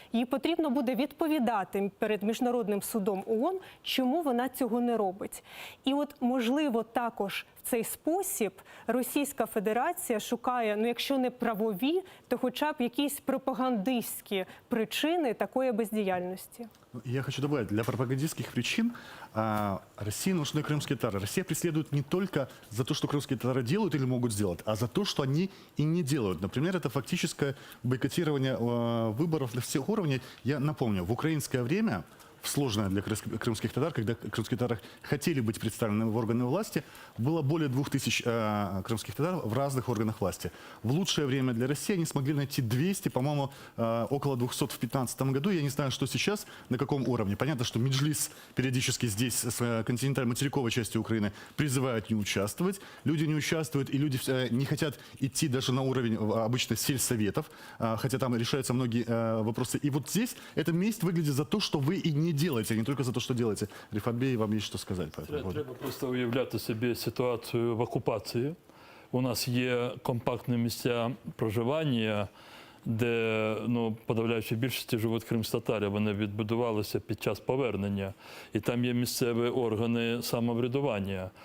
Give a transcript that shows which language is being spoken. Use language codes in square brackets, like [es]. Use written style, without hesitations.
[uk] Їй потрібно буде відповідати перед Міжнародним судом ООН, чому вона цього не робить. І от, можливо, також в цей спосіб Російська Федерація шукає, якщо не правові, то хоча б якісь пропагандистські причини такої бездіяльності. [ru] Я хочу добавить, для пропагандистских причин России нужны крымские татары. Россия преследует не только за то, что крымские татары делают или могут сделать, а за то, что они и не делают. Например, это фактическое бойкотирование выборов на всех уровнях. Я напомню, в украинское время сложное для крымских татар, когда крымские татары хотели быть представлены в органы власти. Было более 2000 крымских татар в разных органах власти. В лучшее время для России они смогли найти 200, по-моему, около 200 в 2015 году. Я не знаю, что сейчас, на каком уровне. Понятно, что Меджлис периодически здесь, с континентально-материковой части Украины, призывают не участвовать. Люди не участвуют, и люди не хотят идти даже на уровень обычно сельсоветов, хотя там решаются многие вопросы. И вот здесь эта месть выглядит за то, что вы и не делаете, а не только за то, что делаете. Рифат Бей, вам есть что сказать по этому поводу? [uk] Треба просто уявляти собі ситуацію в окупації. У нас є компактні місця проживання, де подавляючій більшості живуть кримські-татари. Вони відбудувалися під час повернення. І там є місцеві органи самоврядування.